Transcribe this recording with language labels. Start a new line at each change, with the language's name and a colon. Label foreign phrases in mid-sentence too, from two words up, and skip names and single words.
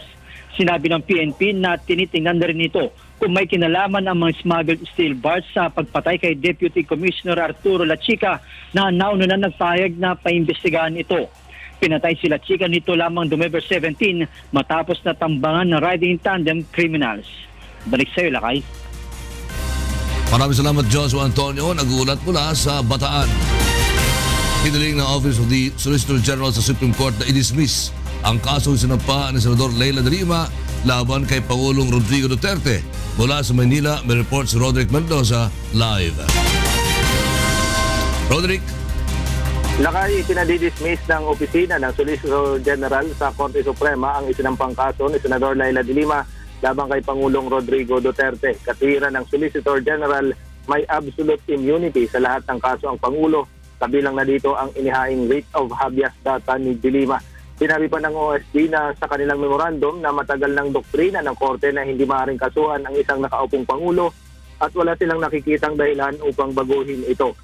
Filipino: Sinabi ng PNP na tinitingnan na rin ito kung may kinalaman ang mga smuggled steel bars sa pagpatay kay Deputy Commissioner Arturo Lachica na nauna na nagpahayag na paimbestigahan ito. Pinatay si Lachica nito lamang November 17 matapos na tambangan ng
English: riding tandem criminals.
Filipino: Balik sa iyo, Lakay. Maraming salamat, Joshua Antonio. Nagulat mula sa Bataan. Hiniling ng Office of the Solicitor General sa Supreme Court na i-dismiss ang kasong sinampa ni Senador Leila de Lima laban kay Pangulong Rodrigo Duterte. Mula sa Manila, may report si Roderick Mendoza live. Roderick. Lakay, itinadidismiss ng opisina ng Solicitor General sa Korte Suprema ang isinampang kaso ni Senador Leila de Lima laban kay Pangulong Rodrigo Duterte. Katwiran ng Solicitor General, may
English: absolute immunity
Filipino: sa lahat ng kaso ang Pangulo, kabilang na dito ang inihaing
English: writ of habeas data
Filipino: ni de Lima. Sinabi pa ng OSD na sa kanilang memorandum na matagal ng doktrina ng Korte na hindi maaaring kasuhan ang isang nakaupong Pangulo at wala silang nakikitang dahilan upang baguhin ito.